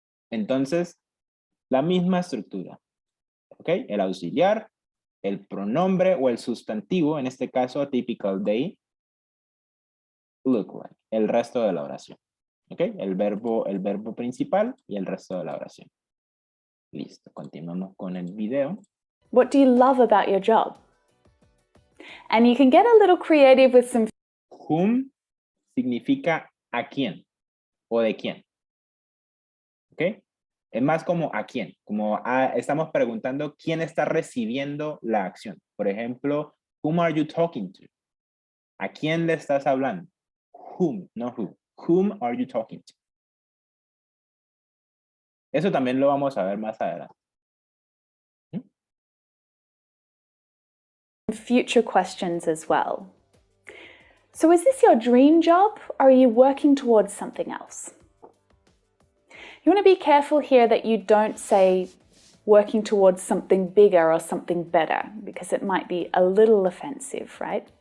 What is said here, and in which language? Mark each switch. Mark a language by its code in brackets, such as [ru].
[es] Entonces, la misma estructura. ¿Ok? El auxiliar, el pronombre o el sustantivo, en este caso, [en] a typical day, look like, [es] el resto de la oración. ¿Ok? El verbo principal y el resto de la oración. Listo, continuamos con el video. [en] What do you love about your job? And you can get a little creative with some [es] Whom significa a quién o de quién. ¿Ok? Es más como a quién, como estamos preguntando quién está recibiendo la acción. Por ejemplo, [en] whom are you talking to? [es] ¿A quién le estás hablando? [en] Whom, no who. Whom are you talking to? [es] Eso también lo vamos a ver más adelante. [en] future questions as well. So is this your dream job, or are you working towards something else? You want to be careful here that you don't say working towards something bigger or something better, because it might be a little offensive, right?